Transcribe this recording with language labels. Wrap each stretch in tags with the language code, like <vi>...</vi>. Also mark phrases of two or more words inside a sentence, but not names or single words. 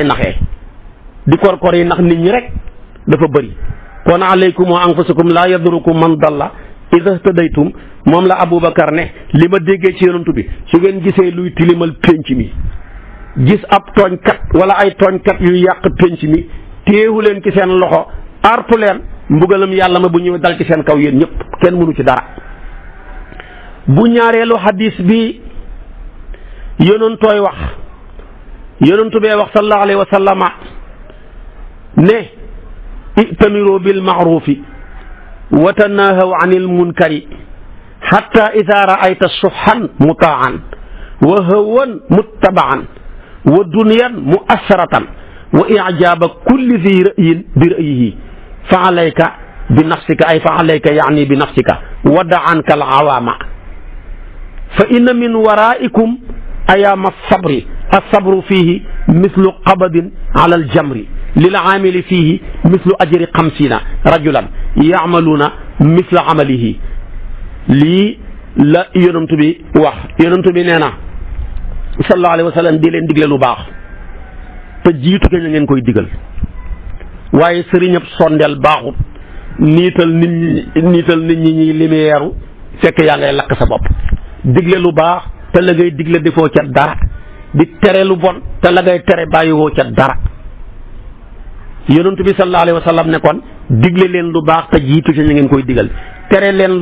<wo>naxee di korkor yi ndax nit ñi rek dafa bëri kon</wo> <ar>عليكم وأنفسكم لا يضركم من ضل إذا اهتديتم</ar> <wo>moom la Aboubacar ne li ma déggee ci yonantu bi su ngeen gisee luy tilimal pénc mi gis ab tooñkat wala ay tooñkat yuy yàq pénc mi téewu leen ci seen loxo artu leen mbugalam yàlla ma bu ñëwee dal ci seen kaw yéen ñëpp kenn mënu ci dara bu ñaareelu hadis bi yonantooy wax yonantu bee wax</wo> <ar>صلى الله عليه وسلم ne ائتمروا بالمعروف وتناهوا عن المنكر حتى إذا رأيت شحا مطاعا وهوى متبعا ودنيا مؤثرة وإعجاب كل ذي رأي برأيه فعليك بنفسك أي فعليك يعني بنفسك ودع عنك العوام فإن من ورائكم أيام الصبر الصبر فيه مثل قبض على الجمر للعامل فيه مثل أجر 50 رجلا يعملون مثل عمله</ar> <wo>lii la yonent bi wax yonent bi nee na</wo> <ar>صلى الله عليه وسلم</ar> <wo>di leen digle lu baax te jiitu ke na ngeen koy digal waaye sëriñëb sondeel baaxut niital nit ñi ñuy lumière fekk yaa ngay lakk sa bopp digle lu baax te la ngay digle defoo ca dara di tere lu bon te la ngay tere bàyyiwoo ca dara yonent bi</wo> <ar>صلى الله عليه وسلم</ar> <wo>ne kon digle leen lu baax te jiitu ca ñu ngeen koy digal tere leen</wo>